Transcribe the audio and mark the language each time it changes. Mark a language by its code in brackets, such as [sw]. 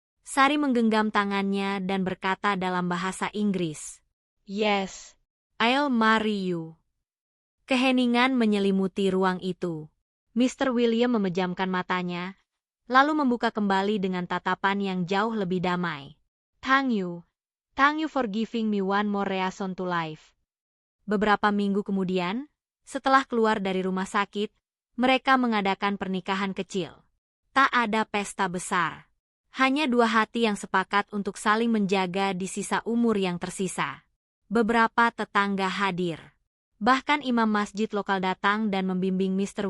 [id] Sari menggenggam tangannya dan berkata dalam bahasa Inggris, [en] "Yes, I'll marry you." [id] Keheningan menyelimuti ruang itu. Mr. William memejamkan matanya, lalu membuka kembali dengan tatapan yang jauh lebih damai. [en] Thank you for giving me one more reason to life." [id] Beberapa minggu kemudian, setelah keluar dari rumah sakit, mereka mengadakan pernikahan kecil. Tak ada pesta besar. Hanya dua hati yang sepakat untuk saling menjaga di sisa umur yang tersisa. Beberapa tetangga hadir. Bahkan imam masjid lokal datang dan membimbing Mr.